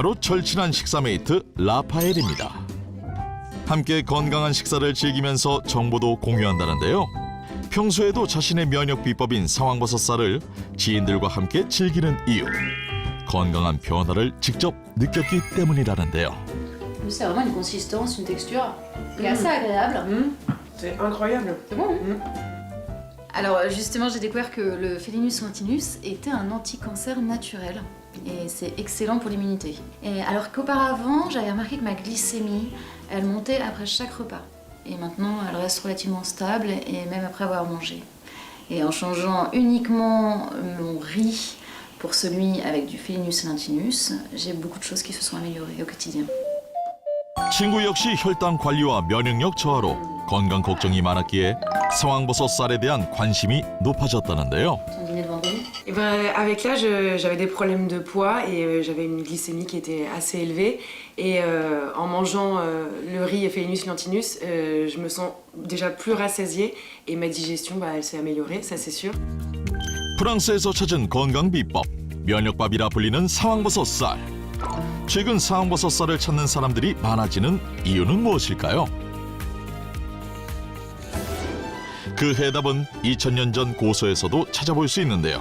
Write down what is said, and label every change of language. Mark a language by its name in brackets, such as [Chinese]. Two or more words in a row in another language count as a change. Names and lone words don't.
[Korean] 바로 절친한 식사메이트 라파엘입니다. 함께 건강한 식사를 즐기면서 정보도 공유한다는데요. 평소에도 자신의 면역 비법인 상황버섯살을 지인들과 함께 즐기는 이유. 건강한 변화를 직접 느꼈기 때문이라는데요. [French] C'est vraiment une consistance, une texture qui est assez agréable. C'est incroyable. C'est bon. Alors justement, j'ai découvert que le Felinus lantinus était un anti-cancer naturel et c'est excellent pour l'immunité. Et alors qu'auparavant, j'avais remarqué que ma glycémie, elle montait après chaque repas. Et maintenant, elle reste relativement stable et même après avoir mangé. Et en changeant uniquement mon riz pour celui avec du Felinus lantinus, j'ai beaucoup de choses qui se sont améliorées au quotidien. [Korean] 친구 역시 혈당 관리와 면역력 저하로 건강 걱정이 많았기에 상황버섯 쌀에 대한 관심이 높아졌다는데요. [French] Ton dîner de vendredi? Et ben, avec l'âge, j'avais des problèmes de poids et j'avais une glycémie qui était assez élevée. Et en mangeant le riz et Felinus lantinus, je me sens déjà plus rassasiée et ma digestion, elle s'est améliorée, ça c'est sûr. [Korean] 프랑스에서 찾은 건강 비법, 면역밥이라 불리는 상황버섯 쌀. 최근 상황버섯 쌀을 찾는 사람들이 많아지는 이유는 무엇일까요? 그 해답은 2000년 전 고서에서도 찾아볼 수 있는데요.